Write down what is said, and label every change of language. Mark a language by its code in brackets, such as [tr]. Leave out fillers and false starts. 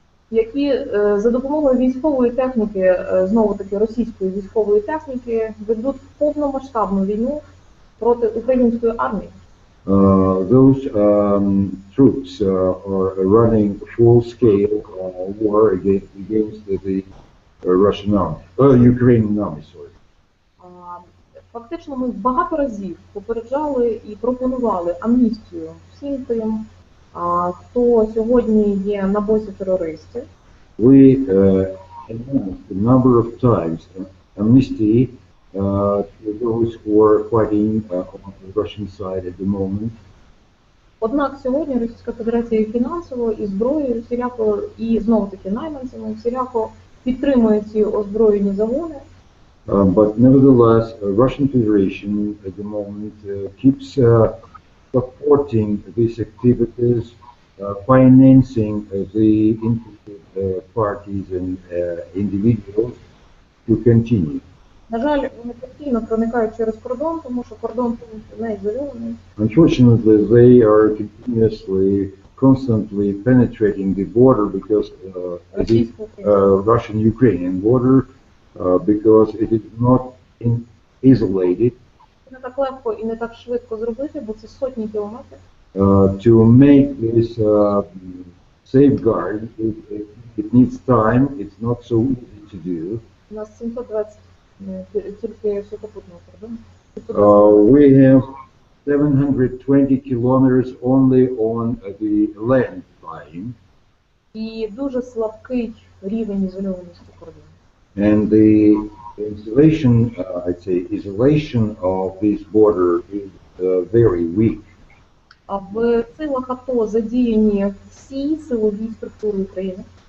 [uk] Які за допомогою військової техніки, знову-таки російської військової техніки, ведуть повномасштабну війну проти української армії. [en] Those troops are running full-scale war against the Russian army, Ukrainian army, sorry. [uk] Фактично ми багато разів попереджали і пропонували амністію всім тим, хто сьогодні є на боці терористів. [en] We announced a number of times amnesty those who are fighting on the Russian side at the moment. [uk] Однак сьогодні Російська Федерація фінансово і зброєю всіляко, і знову-таки найманцями всіляко підтримує ці озброєні загони. [en] But nevertheless, Russian Federation at the moment keeps supporting these activities, financing the interested parties and individuals to continue. [uk] На жаль, вони постійно проникають через кордон, тому що кордон не ізольований. [en] Unfortunately, they are continuously, constantly penetrating the border because the Russian-Ukrainian border, because it is not isolated. [uk] Не так легко і не так швидко зробити, бо це сотні кілометрів. [en] To make this safeguard, it needs time. It's not so easy to do. [uk] У нас 720 тільки сухопутного кордону. [en] We have 720 kilometers only on the land line. [uk] І дуже слабкий рівень ізольованості кордону. [en] And the isolation, I'd say, isolation of this border is very weak. [uk] А в силах АТО задіяні всі силові структури України.